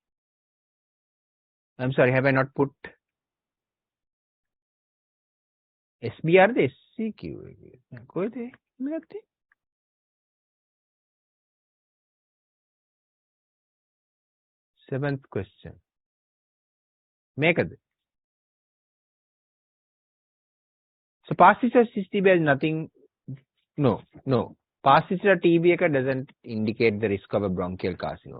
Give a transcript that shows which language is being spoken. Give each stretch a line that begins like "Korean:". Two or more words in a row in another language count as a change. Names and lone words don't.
English: I'm sorry, have I not put SBR ද SCQ එකේ?
Sinhala: කොහෙද මේකක් තියෙන්නේ?
English: Seventh question.
Sinhala: මේකද?
English: So past history of TB has nothing. No. Past history of TB doesn't indicate the risk of a bronchial carcinoma.